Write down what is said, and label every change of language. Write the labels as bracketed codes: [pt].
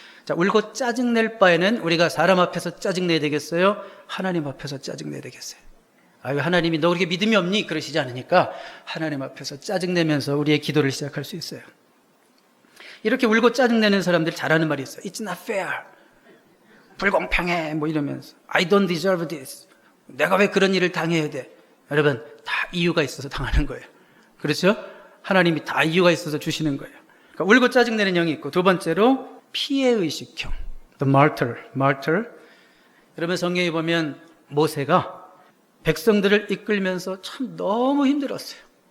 [ko] 자, 울고 짜증낼 바에는 우리가 사람 앞에서 짜증내야 되겠어요? 하나님 앞에서 짜증내야 되겠어요? 하나님이 너 그렇게 믿음이 없니? 그러시지 않으니까 하나님 앞에서 짜증내면서 우리의 기도를 시작할 수 있어요. 이렇게 울고 짜증내는 사람들이 잘하는 말이 있어요. [en] It's not fair. [ko] 불공평해. 뭐 이러면서 [en] I don't deserve this. [ko] 내가 왜 그런 일을 당해야 돼? 여러분, 다 이유가 있어서 당하는 거예요. 그렇죠? 하나님이 다 이유가 있어서 주시는 거예요. 그러니까 울고 짜증내는 형이 있고, 두 번째로 피해의식형, the martyr. 여러분 성경에 보면 모세가 백성들을 이끌면서 참 너무 힘들었어요.